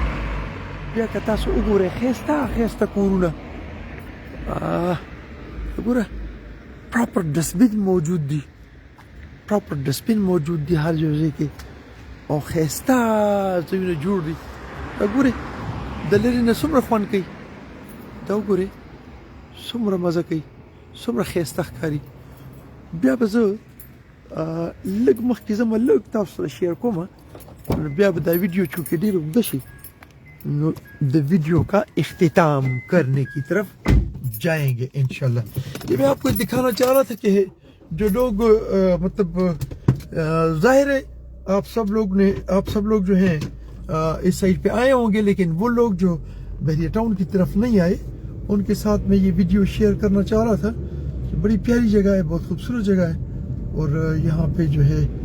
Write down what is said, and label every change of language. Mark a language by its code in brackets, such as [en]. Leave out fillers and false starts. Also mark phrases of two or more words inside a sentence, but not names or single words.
[ps] بیا که تاسو وګورئ ښایسته کورونه، ګوره پراپر ډسبین موجود دي، پراپر ډسبین موجود دي هر یو ځای کې او خیسته ځایونه جوړ دي دا ګورې د لرې نه څومره خوند کوي دا وګورې څومره مزه کوي څومره ښایسته ښکاري بیا به زه لږ مخکې ځم لږ تاسو سره شیر کوم بیا به دا ویڈیو چونکہ ډېر اوږده شي نو د ویڈیو کا [ur] اختتام کرنے کی طرف جائیں گے انشاءاللہ یہ میں آپ کو دکھانا چاہ رہا تھا کہ جو لوگ مطلب ظاہر ہے آپ سب لوگ جو ہیں اس سائڈ پہ آئے ہوں گے لیکن وہ لوگ جو بحریہ ٹاؤن کی طرف نہیں آئے ان کے ساتھ میں یہ ویڈیو شیئر کرنا چاہ رہا تھا کہ بڑی پیاری جگہ ہے بہت خوبصورت جگہ ہے اور یہاں پہ جو ہے